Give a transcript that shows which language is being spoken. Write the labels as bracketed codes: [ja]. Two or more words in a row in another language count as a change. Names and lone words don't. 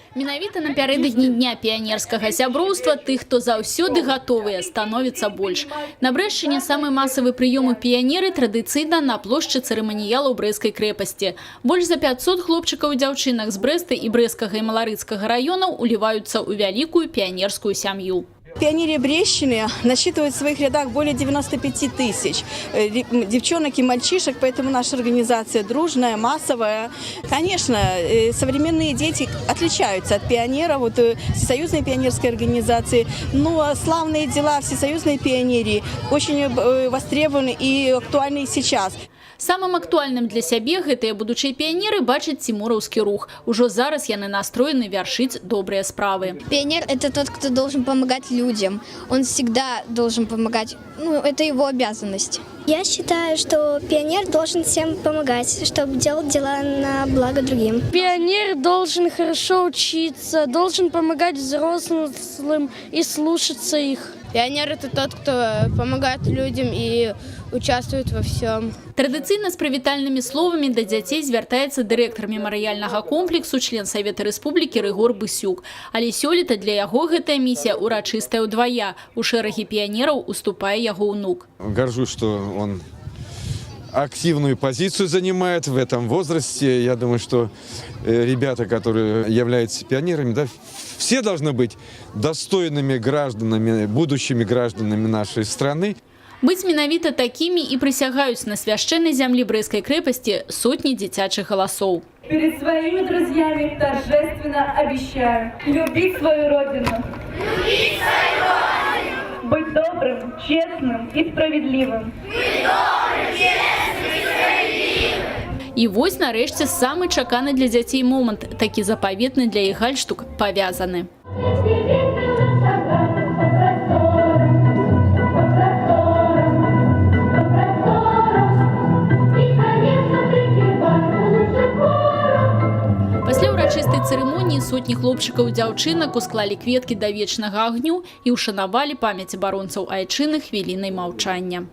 [be] Менавіта напярэдадні дня піянерскага сяброўства тых, хто заўсёды гатовыя, становіцца больш. На Брэшчыне самы масавы прыём у піянеры традыцыйна на плошчы цырыманіялаў Брэсцкай крэпасці. Больш за 500 хлопчыкаў і дзяўчынак з Брэста і Брэсцкага і Маларыцкага раёнаў уліваюцца ў вялікую піянерскую сям'ю. [ru] Пионерия Брещины насчитывает в своих рядах более 95 тысяч девчонок и мальчишек, поэтому наша организация дружная, массовая. Конечно, современные дети отличаются от пионеров, вот Всесоюзной пионерской организации, но славные дела Всесоюзной пионерии очень востребованы и актуальны и сейчас. [be] Самым актуальным для сябе гэтыя будучыя піянеры бачаць цімураўскі рух. Ужо зараз яны настроены вяршыць добрыя справы. [ru] Пионер – это тот, кто должен помогать людям. Он всегда должен помогать. Это его обязанность. Я считаю, что пионер должен всем помогать, чтобы делать дела на благо другим. Пионер должен хорошо учиться, должен помогать взрослым и слушаться их. Пионер – это тот, кто помогает людям и участвует во всем. [be] Традыцыйна з прывітальнымі словамі да дзяцей звяртаецца дырэктар мемарыяльнага комплексу, член Савета Рэспублікі Рыгор Бысюк. Але сёлета для яго гэтая місія урачыстая ўдвая. У шэрагі піянераў уступае яго ўнук. [ru] Горжусь, что он активную позицию занимает в этом возрасте. Я думаю, что ребята, которые являются пионерами, да, все должны быть достойными гражданами, будущими гражданами нашей страны. [be] Быць менавіта такімі і прысягаюць на свяшчэннай зямлі Брэсцкай крэпасці сотні дзіцячых галасоў. [ru] Перед своими друзьями торжественно обещаю любить свою родину. Любить свою родину. Быть добрым, честным и справедливым. Быть добрым, честным и справедливым. [be] І вось нарэшце самы чаканы для дзяцей момант, такі запаветны для іх гальштук, павязаны. Пасля ўрачыстай цырымоніі сотні хлопчыкаў і дзяўчынак усклалі кветкі да вечнага агню і ўшанавалі памяць абаронцаў айчыны хвілінай маўчання.